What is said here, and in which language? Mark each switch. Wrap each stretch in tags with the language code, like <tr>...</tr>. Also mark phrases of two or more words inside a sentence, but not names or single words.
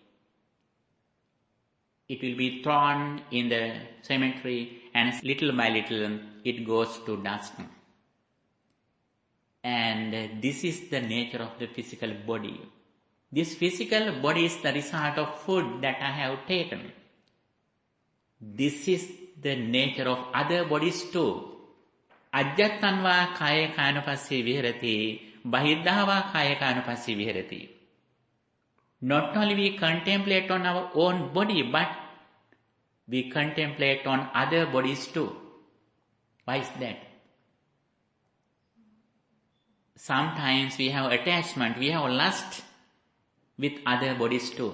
<en>It will be thrown in the cemetery and little by little it goes to dust. And this is the nature of the physical body. This physical body is the result of food that I have taken. This is the nature of other bodies too.</en> <pi>Ajjattanva kaya kayanupassi viharati, bahiddhava kaya kayanupassi viharati.</pi> <en>Not only we contemplate on our own body, but we contemplate on other bodies too. Why is that? Sometimes we have attachment, we have lust with other bodies too.</en>